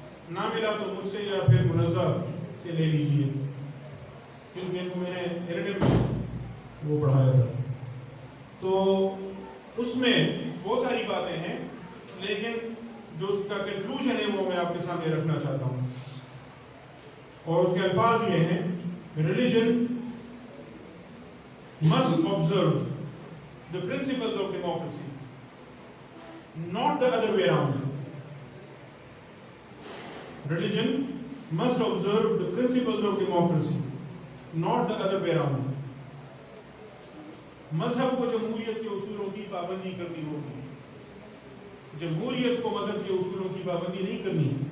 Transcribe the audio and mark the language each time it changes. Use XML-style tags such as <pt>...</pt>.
<ur>نہ ملا تو مجھ سے یا پھر منظر سے لے لیجیے، کیونکہ ان کو میں نے ایرڈم میں وہ پڑھایا تھا. تو اس میں بہت ساری باتیں ہیں، لیکن جو اس کا کنکلوژن ہے وہ میں آپ کے سامنے رکھنا چاہتا ہوں. اور اس کے الفاظ یہ ہیں: religion</ur> <en>must observe the principles of democracy, not the other way around. Religion must observe the principles of democracy, not the other way around.</en> <ur>مذہب کو جمہوریت کے اصولوں کی پابندی کرنی ہوگی، جمہوریت کو مذہب کے اصولوں کی پابندی نہیں کرنی.</ur>